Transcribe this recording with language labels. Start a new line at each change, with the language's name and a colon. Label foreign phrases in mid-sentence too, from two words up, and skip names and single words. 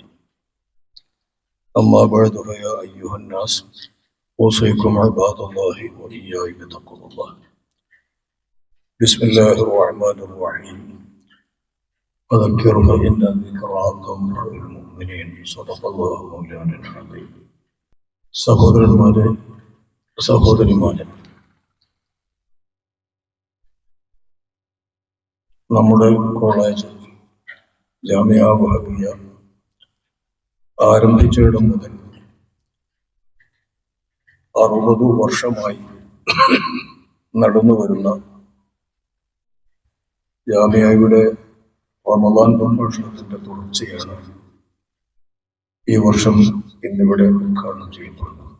Arabic: أما بعد فيا أيها الناس أوصيكم عباد الله وإياي بتقوى الله. بسم الله الرحمن الرحيم. فذكر فإن الذكرى تنفع المؤمنين. صدق الله مولانا العظيم.
Malayalam: സഹോദരന്മാരെ, നമ്മുടെ കോളേജ് ജാമിയ വഹബിയ ആരംഭിച്ചിടം മുതൽ 60 വർഷമായി നടന്നു വരുന്ന ജാമിയയുടെ റമദാൻ പ്രഭാഷണത്തിന്റെ തുടർച്ചയാണ് ഈ വർഷം ഇന്നിവിടെ ഉദ്ഘാടനം ചെയ്യപ്പെടുന്നത്.